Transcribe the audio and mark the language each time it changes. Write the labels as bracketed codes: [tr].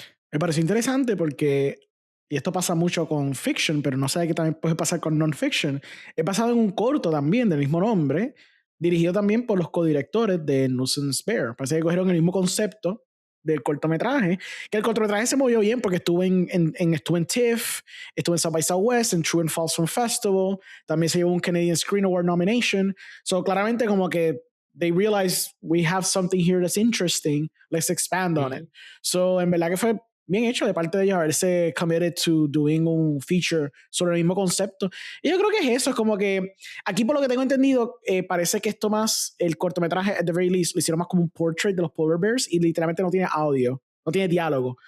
[es] Me pareció interesante porque, y esto pasa mucho con fiction, pero no sé qué también puede pasar con non-fiction, he pasado en un corto también del mismo nombre, dirigido también por los codirectores de Nuisance Bear. Parece que cogieron el mismo concepto del cortometraje, que el cortometraje se movió bien porque estuvo en TIFF, estuvo en South by Southwest, en True and False Film Festival, también se llevó un Canadian Screen Award nomination. So claramente como que [en] they realize we have something here that's interesting, let's expand on it. [es] So, en verdad que fue bien hecho de parte de ellos haberse [en] committed to doing [es] un feature sobre el mismo concepto. Y yo creo que es eso, es como que aquí por lo que tengo entendido, parece que esto más, el cortometraje [en] at the very least, [es] lo hicieron más como un portrait de los polar bears y literalmente no tiene audio, no tiene diálogo.